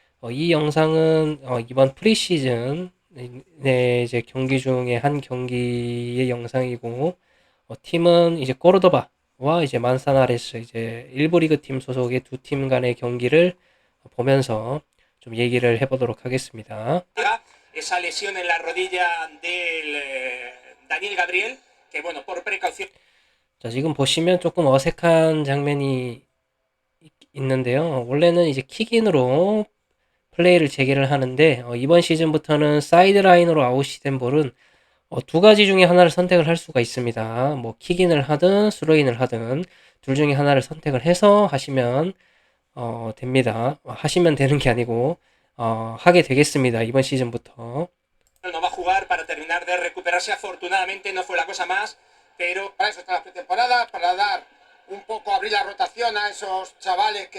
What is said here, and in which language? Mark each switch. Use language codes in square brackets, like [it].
[ko] 이 영상은 이번 프리시즌 네, 이제 경기 중에 한 경기의 영상이고 팀은 이제 꼬르도바와 이제 만사나레스 이제 일부 리그 팀 소속의 두 팀 간의 경기를 보면서 좀 얘기를 해보도록 하겠습니다. [es] esa lesión en la rodilla del Daniel Gabriel, que bueno, por precaución. [ko] 자, 지금 보시면 조금 어색한 장면이 있는데요. 원래는 이제 킥인으로 플레이를 재개를 하는데 이번 시즌부터는 사이드라인으로 아웃이 된 볼은 두 가지 중에 하나를 선택을 할 수가 있습니다. 뭐 킥인을 하든 스로인을 하든 둘 중에 하나를 선택을 해서 하시면 됩니다. 하시면 되는 게 아니고 하게 되겠습니다. 이번 시즌부터. [es] No va a jugar para terminar de recuperarse. Afortunadamente no fue la cosa más, pero para eso está la pretemporada, para dar un poco, abrir la rotación a esos chavales que